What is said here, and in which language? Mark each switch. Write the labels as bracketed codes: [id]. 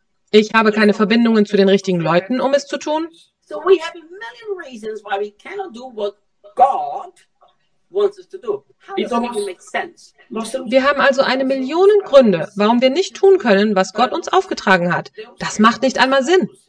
[de] Ich habe keine Verbindungen zu den richtigen Leuten, um es zu tun. [en] So we have a million reasons why we cannot do what God wants us to do. How does that even make sense? [de] Wir haben also eine Million Gründe, warum wir nicht tun können, was Gott uns aufgetragen hat. Das macht nicht einmal Sinn.